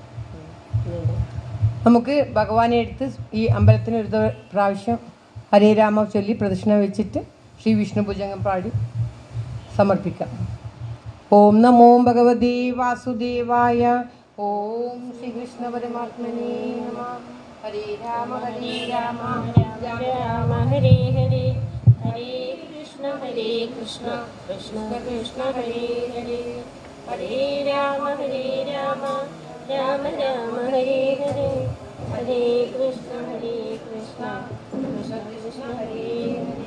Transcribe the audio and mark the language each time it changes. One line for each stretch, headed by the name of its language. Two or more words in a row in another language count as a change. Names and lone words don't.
Malayalam: നമുക്ക് ഭഗവാനെ എടുത്ത് ഈ അമ്പലത്തിന് ഒരു പ്രാവശ്യം
Sanskrit: ഹരേ രാമ
Malayalam: ചൊല്ലി പ്രദക്ഷിണ വെച്ചിട്ട് ശ്രീ വിഷ്ണു ഭുജംഗം പാടി സമർപ്പിക്കാം.
Sanskrit: ഓം നമോ ഭഗവതേ വാസുദേവായ. ഓം ശ്രീകൃഷ്ണ പരമാത്മനേ നമഃ. ഹരേ രാമ രാമ രാമ ഹരേ ഹരേ ഹരേ കൃഷ്ണ കൃഷ്ണ ഹരേ കൃഷ്ണ കൃഷ്ണ കൃഷ്ണ ഹരേ ഹരേ ഹരേ രാമ രാമ രാമ ഹരേ ഹരേ ഹരേ കൃഷ്ണ കൃഷ്ണ കൃഷ്ണ ഹരേ ഹരേ